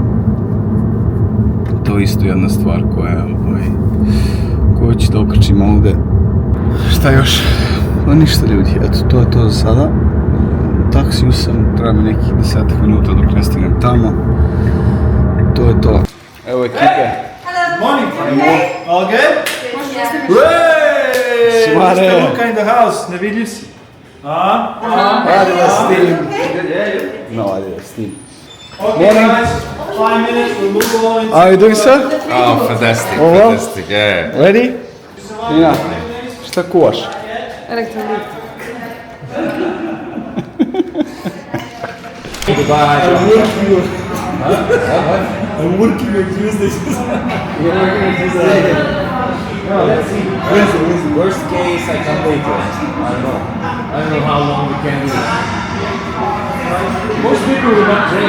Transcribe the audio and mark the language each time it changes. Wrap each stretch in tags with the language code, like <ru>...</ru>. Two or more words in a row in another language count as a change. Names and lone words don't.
<sr>To je isto jedna stvar koju ću da okačim ovdje. Šta još? Pa ništa ljudi, eto to je to za sada. U taksiju sam, treba mi nekih 10 minuta dok ne stignem tamo. To je to. Evo ekipe.</sr> <en>Good morning. Okay. All good? Hey! Mr. Luka in the house.</en> <sr>Nevidljiv si. Radila s tim. No, radila s tim.</sr> <en>Okay, guys. 5 minutes. We'll move on into... How are you doing, sir? Oh, fantastic, Oh, well. fantastic, yeah. Ready?</en> <sr>Nina, šta kuvaš? Elektrolit.</sr> <en>Goodbye. I'm working on Tuesdays. You're working on Tuesday. No, let's see. Worst case, I come later. I don't know how long we can do it. Most people will not train.</en>